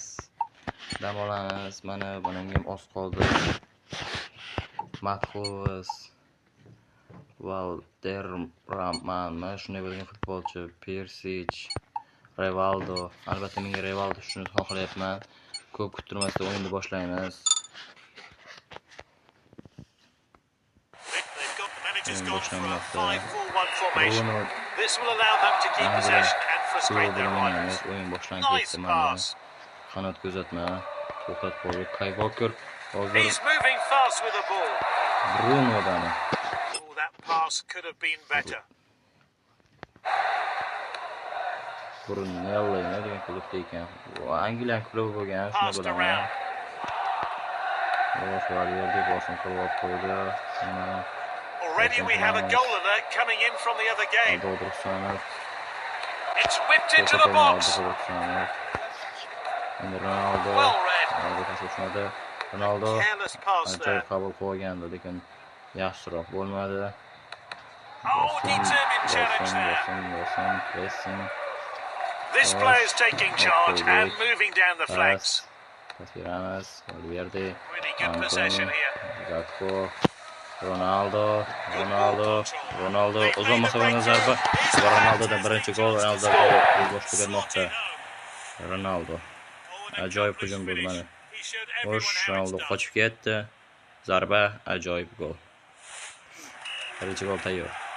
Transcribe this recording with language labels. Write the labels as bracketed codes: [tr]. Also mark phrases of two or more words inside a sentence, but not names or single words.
[uz] Dam olamiz. Mana bunga ham oz qoldi. Marcus Valderramanmi? Shunday bo'lgan futbolchi. Persic, Rivaldo. Albatta menga Rivaldo shuni xohlayapman. Ko'p kuttirmasdan o'yinni boshlaymiz. [en] This will allow them to keep possession and frustrate their rivals. Nice pass. [uz] Qanot kuzatma. To'xtat qo'ydi. Kyle Walker. [en] He's moving fast with the ball. [uz] Bruno'dan. [en] Oh, that pass could have been better. [uz] Brunello degan klubda ekan. Angliya klubi bo'lgan, shuni bilaman. [en] Already we have a goal alert coming in from the other game. It's whipped into the box. Well read. Careless pass there. [uz] Qabul qo'ygandi, lekin yaxshiroq bo'lmadi. [en] Oh, determined challenge there. This player is taking charge and moving down the flanks. Really good possession here. [uz] Ronaldo uzun masofadan zarba. Ronaldodan birinchi gol boshqa bermoqda. Ronaldo ajoyib hujum bo'ldi mana. Xo'sh, Ronaldo qochib ketdi. Zarba, ajoyib gol. Birinchi gol tayyor.